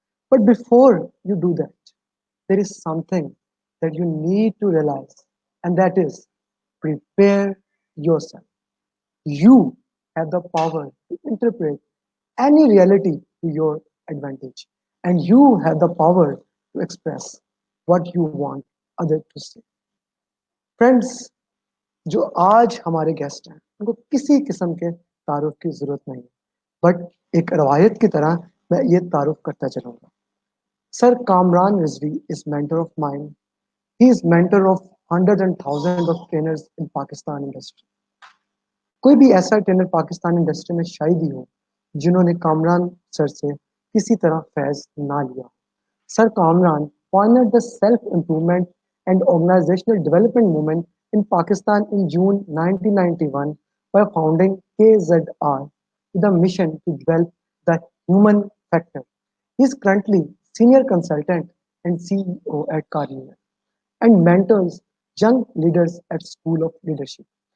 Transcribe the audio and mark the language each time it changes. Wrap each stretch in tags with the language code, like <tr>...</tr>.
<en>But before you do that, there is something that you need to realize, and that is prepare yourself. You have the power to interpret any reality to your advantage, and you have the power to express what you want others to say.</en> <hi>Friends, जो आज हमारे guest हैं उनको किसी किस्म के तारुफ की जरूरत नहीं है, बट एक रवायत की तरह मैं ये तारुफ करता चलूंगा.</hi> <en>Sir Kamran Rizvi is mentor of mind. He is mentor of hundred and thousand of trainers in Pakistan industry.</en> <hi>कोई भी ऐसा ट्रेनर पाकिस्तान इंडस्ट्री में शायद ही हो जिन्होंने कामरान सर से किसी तरह फैज ना लिया.</hi> <en>Sir Kamran pioneered the self-improvement and organizational development movement in Pakistan in June 1991 by founding KZR with a mission to develop the human factor. He is currently senior consultant and CEO at Carnival and mentors young leaders at School of Leadership.</en>